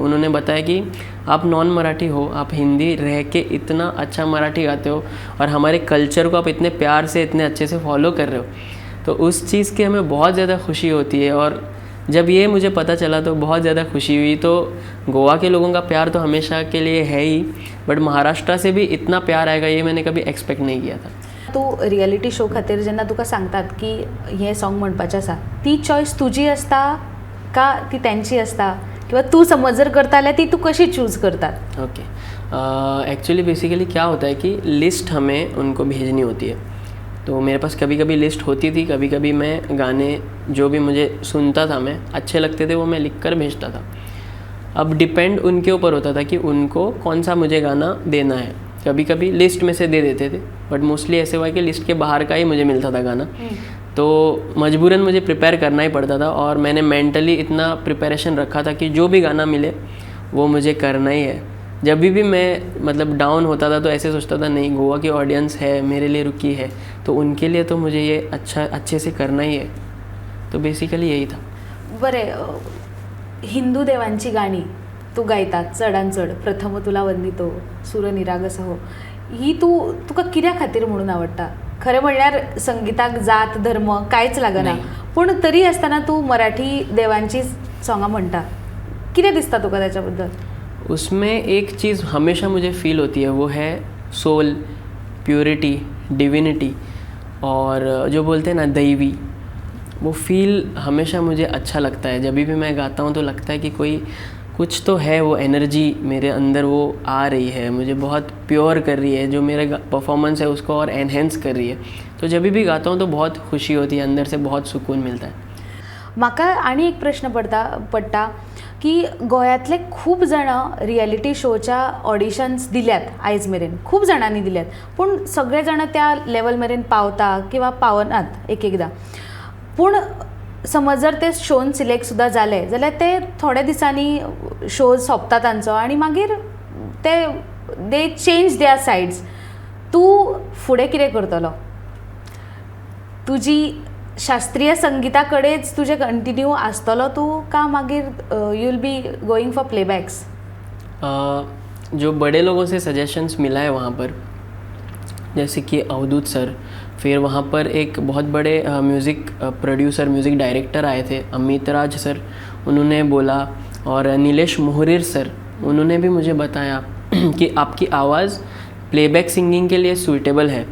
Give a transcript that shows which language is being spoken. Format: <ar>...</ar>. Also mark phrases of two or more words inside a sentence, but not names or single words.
<hi>उन्होंने बताया कि आप नॉन मराठी हो, आप हिंदी रह के इतना अच्छा मराठी गाते हो और हमारे कल्चर को आप इतने प्यार से, इतने अच्छे से फॉलो कर रहे हो. तो उस चीज़ की हमें बहुत ज़्यादा खुशी होती है. और जब ये मुझे पता चला तो बहुत ज़्यादा खुशी हुई. तो गोवा के लोगों का प्यार तो हमेशा के लिए है ही, बट महाराष्ट्र से भी इतना प्यार आएगा ये मैंने कभी एक्सपेक्ट नहीं किया था.</hi> <kok>तूं</kok> <en>reality show</en> <kok>खातीर जेन्ना तुका सांगतात की हें सॉंग म्हणपाचें आसा, ती चॉयस तुजी आसता का ती तेंची आसता, किंवा तूं समज जर करता जाल्यार ती तूं कशी चूज करतात?</kok> <en>okay, actually basically</en> <hi>क्या होता है कि लिस्ट हमें उनको भेजनी होती है. तो मेरे पास कभी कभी लिस्ट होती थी, कभी कभी मैं गाने जो भी मुझे सुनता था, मैं अच्छे लगते थे, वो मैं लिख कर भेजता था. अब डिपेंड उनके ऊपर होता था कि उनको कौन सा मुझे गाना देना है. कभी कभी लिस्ट में से दे देते थे,</hi> <en>but mostly</en> <hi>ऐसे हुआ कि लिस्ट के बाहर का ही मुझे मिलता था गाना. तो मजबूरन मुझे प्रिपेयर करना ही पड़ता था, और मैंने मेंटली इतना प्रिपरेशन रखा था कि जो भी गाना मिले वो मुझे करना ही है. जब भी मैं मतलब डाउन होता था तो ऐसे सोचता था नहीं, गोवा की ऑडियंस है, मेरे लिए रुकी है, तो उनके लिए तो मुझे ये अच्छे से करना ही है. तो बेसिकली यही था.</hi> <kok>बरें, हिंदू देवांची गाणी तूं गायतात चडान चड, प्रथम तुला वंदितो, सूर निरागस हो, ही तुका कित्या खातीर म्हणून आवडटा? खरें म्हणल्यार संगीताक जात धर्म कांयच लागना, पूण तरी आसतना तूं मराठी देवांची सॉंगां म्हणटा, कितें दिसता तुका त्याच्या बद्दल?</kok> <hi>उसमें एक चीज़ हमेशा मुझे फील होती है, वो है</hi> <en>soul, purity, divinity,</en> <hi>और जो बोलते हैं ना दैवी, वो फील हमेशा मुझे अच्छा लगता है. जब भी मैं गाता हूँ तो लगता है कि कोई कुछ तो है, वो एनर्जी मेरे अंदर वो आ रही है, मुझे बहुत प्योर कर रही है, जो मेरा परफॉर्मेंस है उसको और एनहेंस कर रही है. तो जब भी गाता हूँ तो बहुत खुशी होती है, अंदर से बहुत सुकून मिलता है.</hi> <kok>म्हाका आनी एक प्रश्न पडटा की गोंयांतले खूब जाण रियलिटी शोच्या ऑडिशन्स दिल्यात आयज मेरेन, खूब जाणांनी दिल्यात, पूण सगळे जाण त्या लेवल मेरेन पावता किंवा पावनात एक एकदां. पूण समज जर ते शोन सिलेक्ट सुद्दां जाले जाल्यार ते थोड्या दिसांनी शो सोंपता तांचो आनी मागीर ते</kok> <en>they change their sides.</en> <kok>तूं फुडें कितें करतलो? तुजी शास्त्रीय संगीता कडेच तुजे कंटिन्यू आसतलो तूं, का मागीर</kok> <en>you will be going for playbacks?</en> <hi>जो बड़े लोगों से सजेशंस मिला है वहाँ पर, जैसे कि अवधूत सर, फिर वहाँ पर एक बहुत बड़े</hi> <en>music producer, music director</en> <hi>आए थे, अमित राज सर, उन्होंने बोला, और नीलेश मोहरीर सर, उन्होंने भी मुझे बताया कि आपकी आवाज़</hi> <en>playback singing</en> <hi>के लिए सूटेबल है।</hi>